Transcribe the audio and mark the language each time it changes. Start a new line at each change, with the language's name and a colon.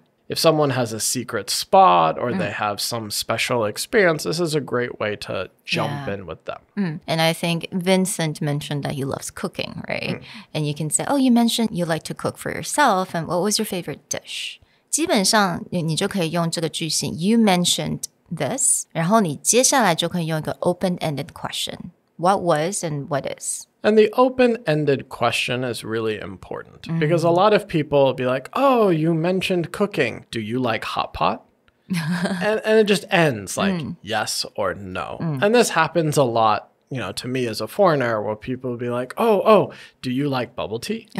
English: If someone has a secret spot or they have some special experience, this is a great way to jump in with them. And I think Vincent mentioned that he loves cooking, right? And you can say, oh, you mentioned you like to cook for yourself. And what was your favorite dish?
Chinese: 基本上你就可以用这个句型
English: You mentioned this
Chinese: 然后你接下来就可以用一个 open-ended question
English: What was and what is? And the open-ended question is really important because a lot of people will be like, oh, you mentioned cooking. Do you like hot pot? and it just ends like yes or no. And this happens a lot, to me as a foreigner where people will be like, oh, do you like bubble tea?